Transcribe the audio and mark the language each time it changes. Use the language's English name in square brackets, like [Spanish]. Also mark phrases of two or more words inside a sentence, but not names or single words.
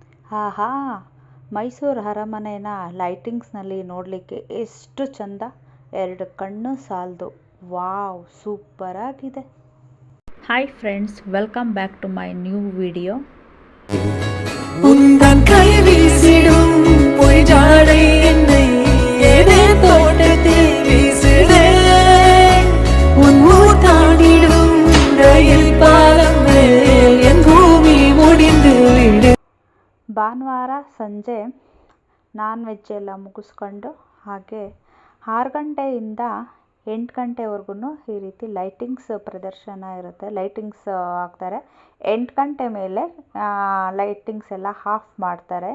[Kannada] ಆಹಾ! ಮೈಸೂರು ಅರಮನೆನ ಲೈಟಿಂಗ್ಸ್ನಲ್ಲಿ ನೋಡಲಿಕ್ಕೆ ಎಷ್ಟು ಚಂದ, ಎರಡು ಕಣ್ಣು ಸಾಲದು. ವಾವ್, ಸೂಪರ್ ಆಗಿದೆ. [English] Hi friends, welcome back to my new video. [Tamil] உந்தன் கை வீசிடும் பொய் ஜாடை என்னை ஏதே தோட்டத்தில் வீசுதே உன் ஊர் தாண்டிடும் ரயில் பாலம் மேல் என் பூமி முடிந்து விடு. [Kannada] ಭಾನುವಾರ ಸಂಜೆ [English] non veg [Kannada] ಎಲ್ಲ ಮುಗಿಸ್ಕೊಂಡು ಹಾಗೆ 6 ಗಂಟೆಯಿಂದ 8 ಗಂಟೆವರೆಗೂ ಈ ರೀತಿ ಲೈಟಿಂಗ್ಸ್ ಪ್ರದರ್ಶನ ಇರುತ್ತೆ. ಲೈಟಿಂಗ್ಸ್ ಹಾಕ್ತಾರೆ. 8 ಗಂಟೆ ಮೇಲೆ ಲೈಟಿಂಗ್ಸ್ ಎಲ್ಲ ಆಫ್ ಮಾಡ್ತಾರೆ.